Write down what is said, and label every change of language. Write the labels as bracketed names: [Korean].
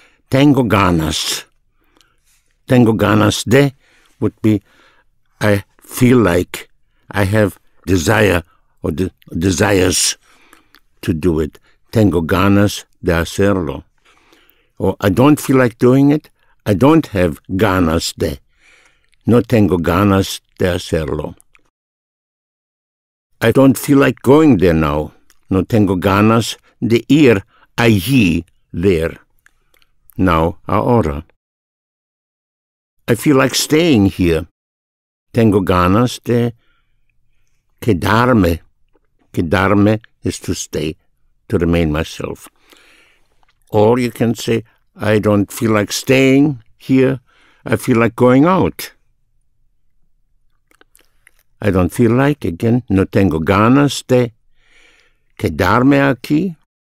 [Spanish] Tengo ganas. Tengo ganas de [English] would be I feel like, I have desire or desires to do it. [Spanish] Tengo ganas de hacerlo. [English] Or I don't feel like doing it. I don't have [Spanish] ganas de. No tengo ganas de hacerlo. [English] I don't feel like going there now. [Spanish] No tengo ganas de ir allí, [English] there. Now, [Spanish] ahora. [English] I feel like staying here. [Spanish] Tengo ganas de quedarme. [English] Quedarme is to stay, to remain myself. Or you can say, I don't feel like staying here. I feel like going out. I don't feel like, again, [Spanish] no tengo ganas de quedarme aquí.